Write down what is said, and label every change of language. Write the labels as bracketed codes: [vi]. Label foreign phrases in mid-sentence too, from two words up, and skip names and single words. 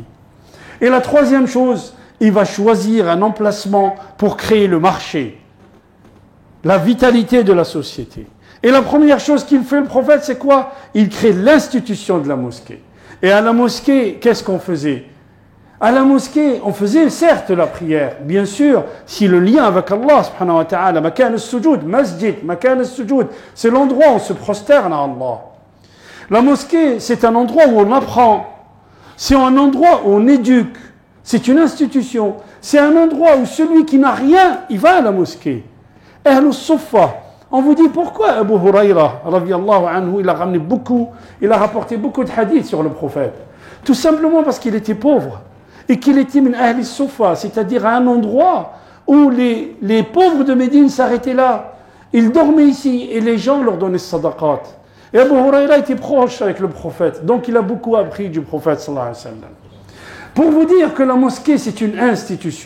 [fr] Et la troisième chose, il va choisir un emplacement pour créer le marché, la vitalité de la société. Et la première chose qu'il fait, le prophète, c'est quoi? Il crée l'institution de la mosquée. Et à la mosquée, qu'est-ce qu'on faisait? À la mosquée, on faisait certes la prière, bien sûr, si le lien avec Allah, [ar] سبحانه وتعالى, مكان السجود، مسجد، مكان السجود, [fr] c'est l'endroit où on se prosterne à Allah. La mosquée, c'est un endroit où on apprend, c'est un endroit où on éduque, c'est une institution, c'est un endroit où celui qui n'a rien, il va à la mosquée. Ahlus Suffa. On vous dit pourquoi Abu Hurayra, [ar] رضي الله عنه, [fr] il a rapporté beaucoup de hadiths sur le prophète. Tout simplement parce qu'il était pauvre et qu'il était [ar] من أهل الصفة, [fr] c'est-à-dire à un endroit où les pauvres de Médine s'arrêtaient là. Ils dormaient ici et les gens leur donnaient sadaqat. Et Abu Hurayra était proche avec le prophète, donc il a beaucoup appris du prophète [ar] صلى الله عليه وسلم. [fr] Pour vous dire que la mosquée c'est une institution.